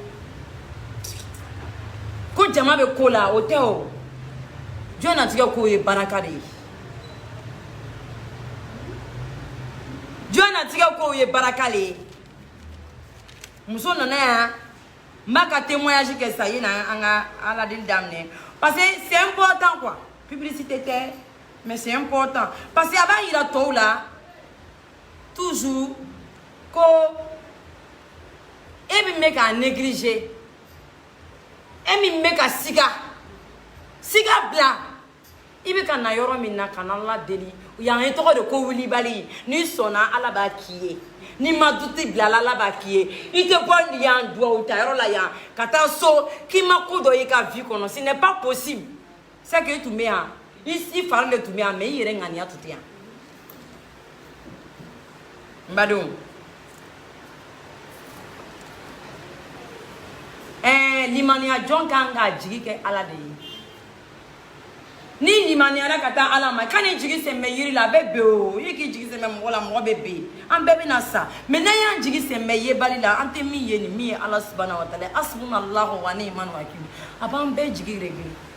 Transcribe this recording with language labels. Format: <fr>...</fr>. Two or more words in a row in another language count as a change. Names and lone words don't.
<bm>ko jama bɛ ko la o tɛ o jɔn natigɛ ko ye baraka de ye jɔn natigɛ ko ye baraka de ye muso nana yan n b'a ka témoignage kɛ sisan yena an ka ala deli daminɛ</bm> <fr>parce que c'est important quoi</fr> <bm>publicité tɛ</bm> <fr>mais c'est important parce que</fr> <bm>a b'a yira tɔw la toujours ko e min bɛ k'a négliger e min bɛ ka siga bila i bɛ ka na yɔrɔ min na ka na ala deli yan ye tɔgɔ de ko wulibali n'i sɔnna ala b'a k'i ye n'i ma duti bila ala b'a k'i ye i tɛ bɔ yan duwawu ta yɔrɔ la yan ka taa so k'i ma ko dɔ y'i ka vie kɔnɔ</bm> <fr>ce n'est pas possible c'est que</fr> <bm>i tun bɛ yan i fari de tun bɛ yan mais i yɛrɛ ŋaniya tun tɛ yan n badenw limaniya jɔn kan k'a jigi kɛ ala de ye ni limaniyara ka taa ala ma kan'i jigi sɛmɛ yiri la a bɛ bɛn o i k'i jigi sɛmɛ mɔgɔ la mɔgɔ bɛ bɛn an bɛɛ bɛna sa mais n'an y'an jigi sɛmɛ yebali la an tɛ min ye nin min ye ala</bm> <ar>سبحانه و تعالى حسبنا الله و نعم الوكيل</ar> <bm>a b'an bɛɛ jigi regere</bm>